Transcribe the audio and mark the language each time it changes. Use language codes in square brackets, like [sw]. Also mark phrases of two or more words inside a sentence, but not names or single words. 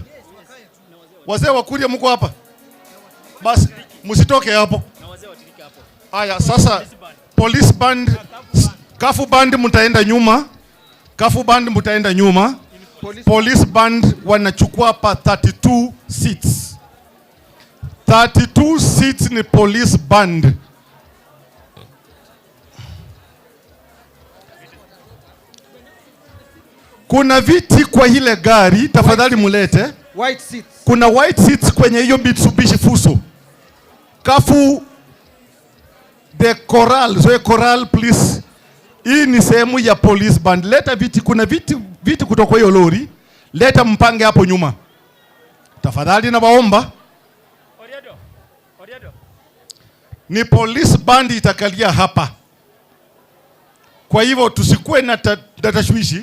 [sw] Wazee wa Kuria mko hapa? Basi msitoke hapo. Haya, sasa [en] police band, [sw] Kafu band mtaenda nyuma. Kafu band mtaenda nyuma. [en] Police band [sw] wanachukua hapa 32 seats. 32 seats ni [en] police band. [sw] Kuna viti kwa ile gari, tafadhali mulete. [en] White seats. Kuna white seats [sw] kwenye hiyo Mitsubishi Fuso. [en] Kafu the corral, so corral please. [sw] Hii ni sehemu ya [en] police band. [sw] Leta viti, kuna viti kutoka hiyo lori. Leta mpange hapo nyuma. Tafadhali na waomba. Ni [en] police band [sw] itakalia hapa. Kwa hivyo tusikuwe na tashwishi.